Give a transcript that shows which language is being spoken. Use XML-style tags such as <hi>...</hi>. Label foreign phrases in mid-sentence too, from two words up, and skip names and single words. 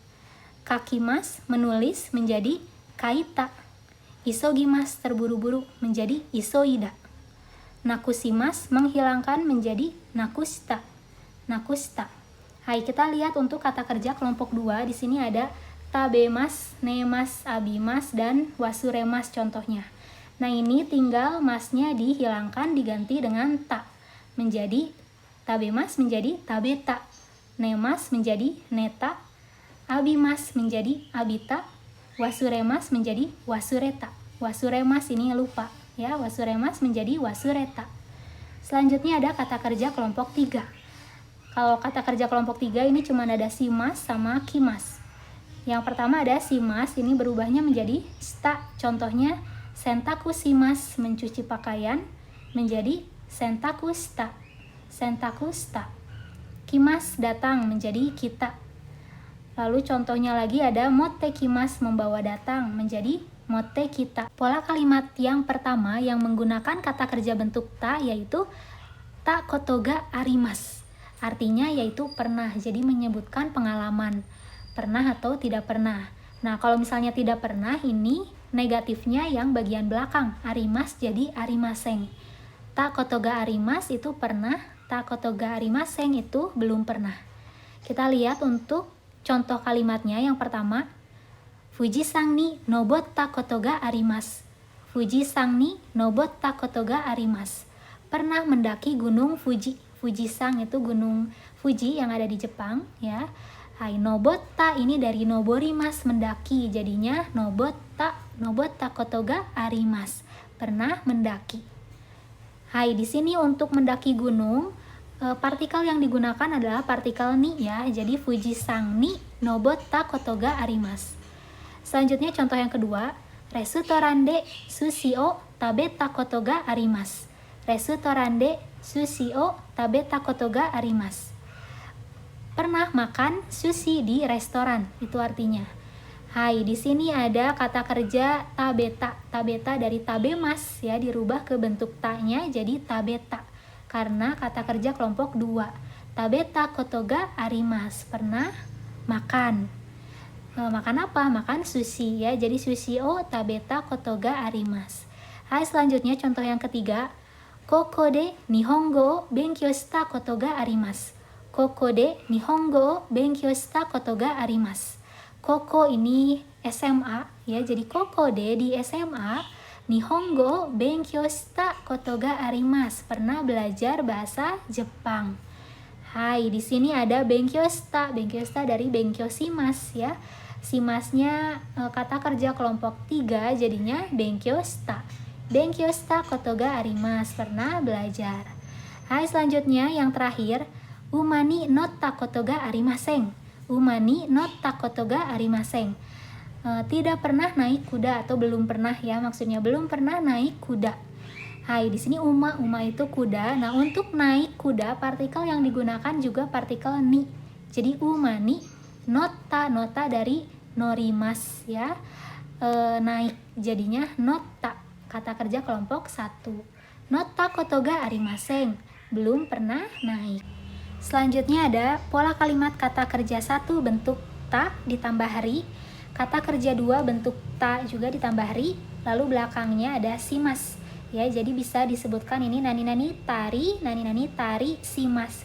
<id>Kakimasu, menulis, menjadi kaita. Isogimasu, terburu-buru, menjadi isoida. Nakushimasu, menghilangkan, menjadi nakushita.</id> <ja>なくした.</ja> <id>Hai, kita lihat untuk kata kerja kelompok 2. Di sini ada</id> <ja>食べます、寝ます,</ja> <id>abimasu, dan wasuremas contohnya. Nah ini tinggal masnya dihilangkan diganti dengan ta. Menjadi tabemasu menjadi tabeta. Nemasu menjadi neta. Abimasu menjadi abita. Wasuremas menjadi wasureta. Wasuremas ini lupa ya, wasuremas menjadi wasureta. Selanjutnya ada kata kerja kelompok 3. Kalau kata kerja kelompok 3 ini cuma ada shimasu sama kimasu. Yang pertama ada shimasu, ini berubahnya menjadi shita.</id> <ja>Contohnya 洗濯します,</ja> <id>mencuci pakaian, menjadi</id> <ja>洗濯した. 洗濯した.</ja> <id>Kimasu, datang, menjadi kita. Lalu contohnya lagi ada motekimasu, membawa datang, menjadi</id> <ja>持ってきた.</ja> <id>Pola kalimat yang pertama yang menggunakan kata kerja bentuk ta yaitu</id> <ja>たことがあります.</ja> <id>Artinya yaitu pernah, jadi menyebutkan pengalaman. Pernah atau tidak pernah. Nah kalau misalnya tidak pernah, ini negatifnya yang bagian belakang.</id> <ja>あります jadi ありません。たことがあります</ja> <id>itu pernah,</id> <ja>たことがありません</ja> <id>itu belum pernah. Kita lihat untuk contoh kalimatnya. Yang pertama,</id> <ja>富士山に登ったことがあります. 富士山に登ったことがあります.</ja> <id>Pernah mendaki gunung Fuji. Fujisan itu gunung Fuji yang ada di Jepang ya. Hai, nobotta ini dari noborimasu, mendaki.</id> <ja>Jadinya 登った、登ったことがあります.</ja> <id>Pernah mendaki. Hai, di sini untuk mendaki gunung partikel yang digunakan adalah partikel ni ya.</id> <ja>Jadi 富士山に登ったことがあります.</ja> <id>Selanjutnya contoh yang kedua,</id> <ja>レストランで寿司を食べたことがあります. レストランで寿司を食べたことがあります.</ja> <id>Pernah makan sushi di restoran, itu artinya. Hai, di sini ada kata kerja tabeta. Tabeta dari tabemas ya, dirubah ke bentuk ta-nya jadi tabeta. Karena kata kerja kelompok 2.</id> <ja>食べたことがあります,</ja> <id>pernah makan. Makan apa? Makan sushi ya.</id> <ja>Jadi 寿司を食べたことがあります.</ja> <id>Hai, selanjutnya contoh yang ketiga.</id> <ja>ここで日本語を勉強したことがあります. ここで日本語を勉強したことがあります.</ja> <id>Koko ini SMA ya. Jadi</id> <ja>ここで</ja> <id>di SMA.</id> <ja>日本語勉強したことがあります,</ja> <id>pernah belajar bahasa Jepang. Hai, di sini ada</id> <ja>勉強した. 勉強した dari 勉強します ya.</ja> <id>Shimasnya kata kerja kelompok 3, jadinya</id> <ja>勉強した. 勉強したことがあります,</ja> <id>pernah belajar. Hai, selanjutnya yang terakhir,</id> <ja>馬に乗ったことがありません. 馬に乗ったことがありません.</ja> <id>Tidak pernah naik kuda atau belum pernah ya, maksudnya belum pernah naik kuda. Hai, di sini uma itu kuda. Nah untuk naik kuda partikel yang digunakan juga partikel ni. Jadi</id> <ja>馬に乗った,</ja> <id>nota dari norimas ya, naik, jadinya nota. Kata kerja kelompok 1.</id> <ja>乗ったことがありません.</ja> <id>belum pernah naik. Selanjutnya ada pola kalimat kata kerja 1 bentuk ta ditambah ri, kata kerja 2 bentuk ta juga ditambah ri, lalu belakangnya ada simas. Ya, jadi bisa disebutkan ini</id> <ja>なになにたり、します.</ja>